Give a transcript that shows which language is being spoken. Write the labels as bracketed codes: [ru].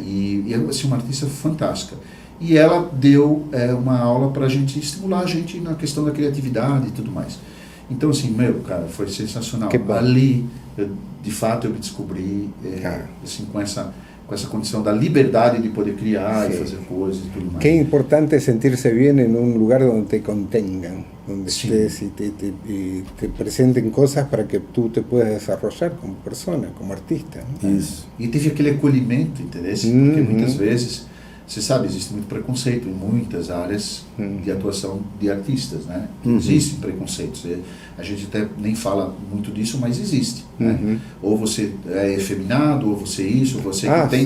[pt] E é assim, uma artista fantástica. E ela deu uma aula para a gente estimular a gente na questão da criatividade e tudo mais. Então, assim, cara, foi sensacional. Ali, de fato, eu me descobri assim, com com essa condição da liberdade de poder criar [es] Sí. [pt] e fazer coisas e tudo mais. [es] Qué importante es sentirse bien en un lugar donde te contengan, donde Sí. estés y te presenten cosas para que tú te puedas desarrollar como persona, como artista, ¿no? [pt] Isso. E teve aquele acolhimento, entendeu? Porque muitas vezes, você sabe, existe muito preconceito em muitas áreas de atuação de artistas, né? Existem preconceitos. A gente até nem fala muito disso, mas existe. Né? Ou você é efeminado, ou você isso, ou você tem